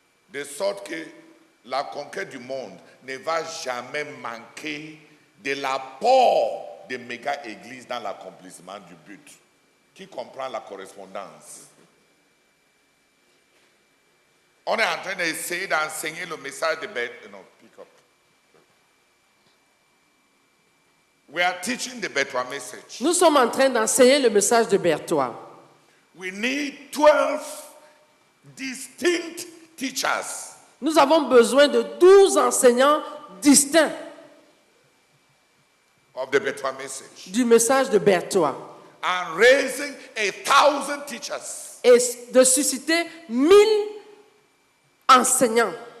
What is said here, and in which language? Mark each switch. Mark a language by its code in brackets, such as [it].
[fr] De sorte que la conquête du monde ne va jamais manquer de l'apport des méga-églises dans l'accomplissement du but. Qui comprend la correspondance? On est en train d'essayer d'enseigner le message de [en] no, pick up. We are teaching the Betwa message. [fr] Nous sommes en train d'enseigner le message de Berthois. [en] We need 12 distinct teachers [fr] Nous avons besoin de 12 enseignants distincts [en] of the Betwa message. [fr] du message de Berthois [en] And raising 1,000 teachers [fr] et de susciter 1000 enseignants.